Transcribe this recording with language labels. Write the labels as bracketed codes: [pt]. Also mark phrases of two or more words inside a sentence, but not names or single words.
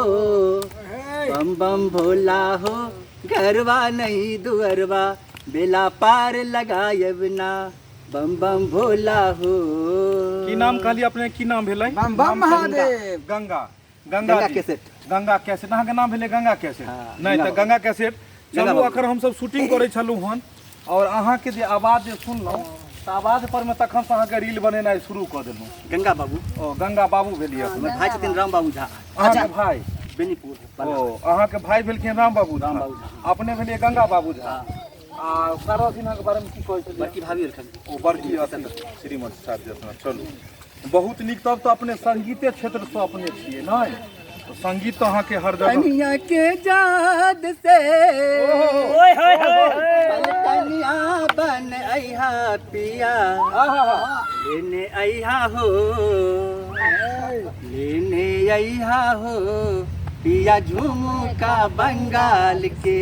[mai] बम बम भोला हो घरवा नहीं दुअरवा बेला पार लगाए बिना बम बम भोला हो। की नाम कहली अपने की नाम भेलै? बम बम महादेव। गंगा गंगा जी। कैसेट। गंगा कैसेट अहाँ के नाम भेलै गंगा कैसेट? हाँ, नहीं गंगा तो गंगा कैसेट। गंगा चलू बाबू। अखर हम सब शूटिंग करे छलू हन और अहाँ के जे आवाज जे सुनलहुँ तऽ आवाज पर में तखन से अहाँ के रील बनेनाइ शुरू कऽ देलहुँ। गंगा बाबू ओ गंगा बाबू भेलियै अपने। भाई छथिन राम बाबू झा अहाँ के भाई? बेनीपुर। ओ अहाँ के भाई भेलखिन राम बाबू राम झा, बाबू झा। अपने भेलियै गंगा बाबू झा। हाँ। आ सारा सिन्हा के बारे में की कहै छलियै? बड़की भाभी एलखिन। ओ बड़की अथी श्रीमती साहब जी अपना। चलू बहुत नीक। तब तो अपने संगीते क्षेत्र से अपने छियै नहीं? तो संगीत तो अहाँ के हर जगह। कनिया के जाद से कनिया बन अइहा पिया लेने अइहा हो। लेने अइहा हो पिया झुमका बंगाल के।